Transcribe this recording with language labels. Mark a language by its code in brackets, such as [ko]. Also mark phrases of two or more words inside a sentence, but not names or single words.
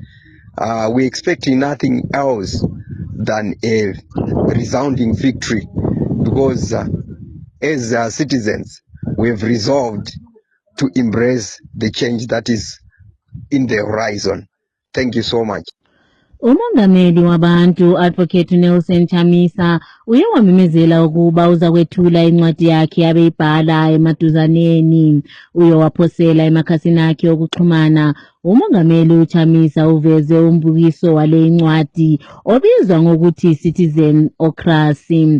[en] We're expecting nothing else than a resounding victory, because as citizens, we have resolved to embrace the change that is in the horizon. Thank you so much. [nd] Umongameli wabantu Advocate Nelson Chamisa uye wamemezela ukuba uza kwethula incwadi yakhe abeyibhala emaduzaneni. Uye waphosela emakhasini akhe okuxhumana. Umongameli uChamisa uveze umbukiso wale incwadi obizwa ngokuthi Citizenocracy.